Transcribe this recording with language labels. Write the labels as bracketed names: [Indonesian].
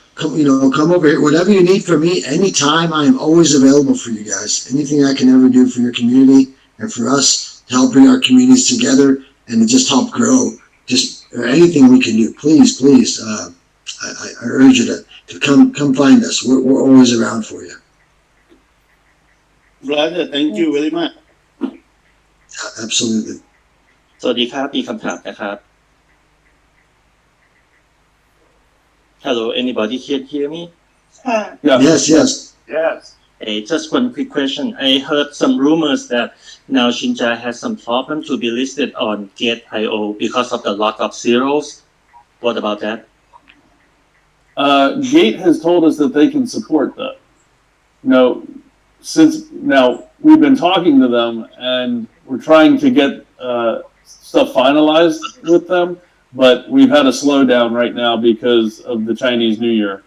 [English] Come over here. Whatever you need from me, anytime. I am always available for you guys. Anything I can ever do for your community and for us, helping our communities together and just help grow. Just anything we can do, please. I urge you to come find us. We're always around for you. Brother, thank you very much. Absolutely. [Thai] สวัสดีครับมีคำถามนะครับ [English] Hello, anybody can hear me? Yeah. Yes. Yes. Hey, just one quick question. I heard some rumors that now Shinja has some problem to be listed on Gate.io because of the lot of zeros. What about that? Gate has told us that they can support that. Since we've been talking to them and we're trying to get stuff finalized with them, but we've had a slowdown right now because of the Chinese New Year.